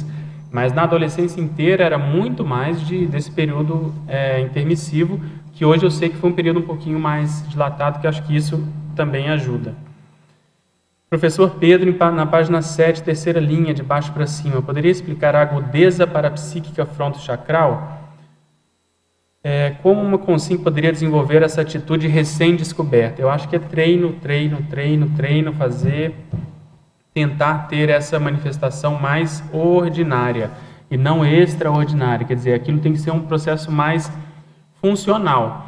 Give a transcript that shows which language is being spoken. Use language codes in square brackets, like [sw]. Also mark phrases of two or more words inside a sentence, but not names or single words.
[pt] Mas na adolescência inteira era muito mais desse período intermissivo, que hoje eu sei que foi um período um pouquinho mais dilatado, que acho que isso também ajuda. Professor Pedro, na página 7, terceira linha, de baixo para cima, poderia explicar a agudeza parapsíquica frontochacral? Como uma consciência poderia desenvolver essa atitude recém-descoberta? Eu acho que é treino, tentar ter essa manifestação mais ordinária e não extraordinária. Quer dizer, aquilo tem que ser um processo mais funcional.